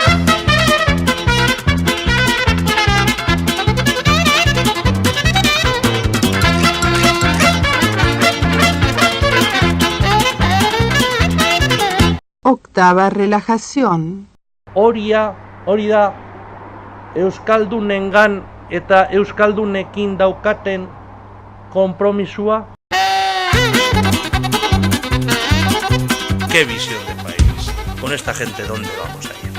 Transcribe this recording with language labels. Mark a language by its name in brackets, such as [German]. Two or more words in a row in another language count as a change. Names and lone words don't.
[Spanish] Octava relajación. [Basque] Hori da, euskaldunengan eta euskaldunekin daukaten konpromisua. [Spanish] ¿Qué visión de país? Con esta gente, ¿dónde vamos a ir?